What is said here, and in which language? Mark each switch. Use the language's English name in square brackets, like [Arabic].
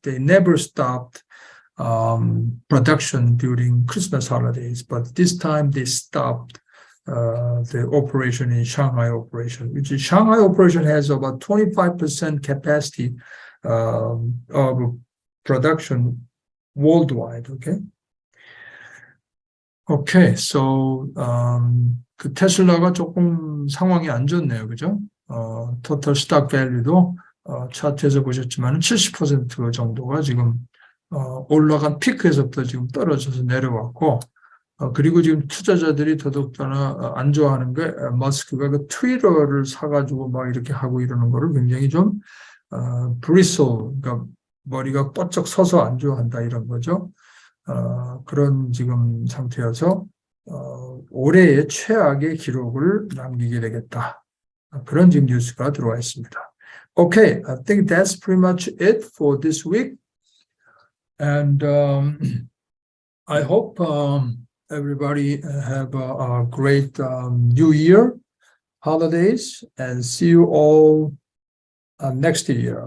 [English] They never stopped production during Christmas holidays, but this time they stopped the operation in Shanghai operation, which is Shanghai operation has about 25% capacity of production worldwide. [Korean] Okay, so 그 테슬라가 조금 상황이 안 좋네요, 그죠? 토탈 스탁 밸류도 차트에서 보셨지만 70% 정도가 지금 올라간 피크에서부터 지금 떨어져서 내려왔고, 그리고 지금 투자자들이 더더욱더나 안 좋아하는 게 머스크가 그 트위터를 사가지고 막 이렇게 하고 이러는 거를 굉장히 좀 bristle, 그러니까 머리가 뻗쩍 서서 안 좋아한다 이런 거죠. 그런 지금 상태여서 올해의 최악의 기록을 남기게 되겠다. 그런 지금 뉴스가 들어와 있습니다. [English] Okay, I think that's pretty much it for this week. And I hope everybody have a great New Year holidays and see you all next year.